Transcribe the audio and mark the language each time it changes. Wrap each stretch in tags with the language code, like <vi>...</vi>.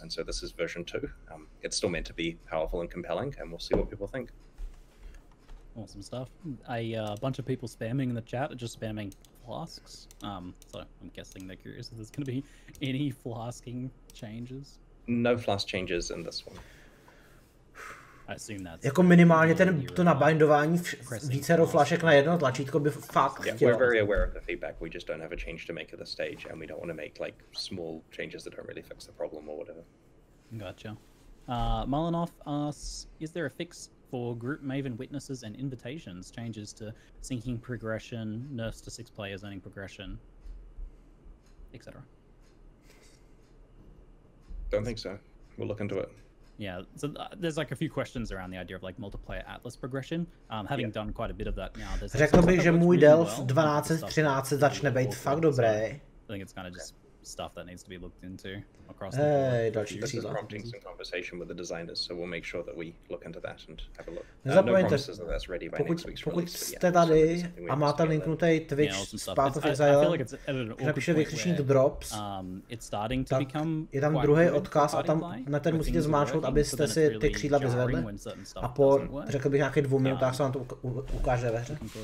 <en>And so this is version 2. It's still meant to be powerful and compelling, and we'll see what people think. Awesome stuff. A bunch of people spamming in the chat, just spamming flasks. So I'm guessing they're curious if there's going to be any flasking changes. No flask changes in this one. I assume that's</en> <cs>jako minimálně to nabindování vícero flašek na jedno tlačítko by fakt chtělo.</cs> <en>We're very aware of the feedback. We just don't have a change to make at the stage, and we don't want to make like small changes that don't really fix the problem or whatever. Gotcha. Malinov asks, is there a fix for group Maven witnesses and invitations? Changes to sinking progression, nerfs to 6 players earning progression, etc. Don't think so. We'll look into it. Yeah, so there's like a few questions around the idea of like multiplayer Atlas progression. Having done quite a bit of that now, there's</en> <cs>řekl bych, že můj delf 1213 začne být fakt dobrý.</cs> <en>I think it's kind of just stuff that needs to be looked into across the board. This is prompting some conversation with the designers, so we'll make sure that we look into that and have a look.</en> <cs>Nezapomeňte, pokud jste tady a máte linknutý Twitch z Path of Exile, když napíše vykřičník drops, tak je tam druhý odkaz a tam na ten musíte zmáčknout, abyste si ty křídla vyzvedli. A po, řekl bych, nějakých 2 minutách se vám to ukáže ve hře.</cs>